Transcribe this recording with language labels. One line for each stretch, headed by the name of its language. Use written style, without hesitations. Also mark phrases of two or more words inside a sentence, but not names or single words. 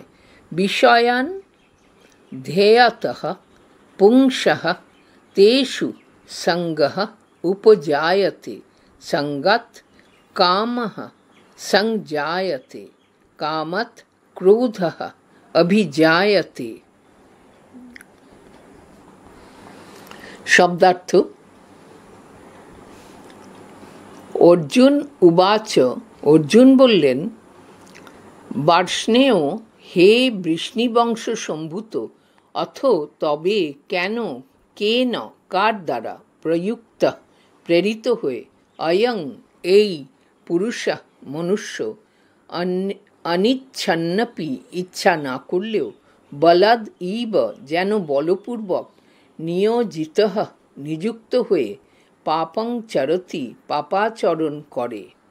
Sanskrit: विषयान् ध्येयतः पुंसः तेषु संगः उपजायते संगत् कामः संजायते कामत क्रोधः अभिजायते। शब्दार्थ। অর্জুন উবাচ।
Bangla: অর্জুন বললেন, বার্ষ্ণেয়, হে বৃষ্ণিবংশ সম্ভূত, অথ তবে কেন, কেন কার দ্বারা, প্রযুক্ত প্রেরিত হয়ে, অয়ং এই, পুরুষ মনুষ্য, অনিচ্ছন্নপি ইচ্ছা না করলেও,
Sanskrit: বলাদ ইব
Bangla: যেন বলপূর্বক, নিয়োজিত নিযুক্ত হয়ে,
Sanskrit: পাপং চরতি
Bangla: পাপাচরণ করে।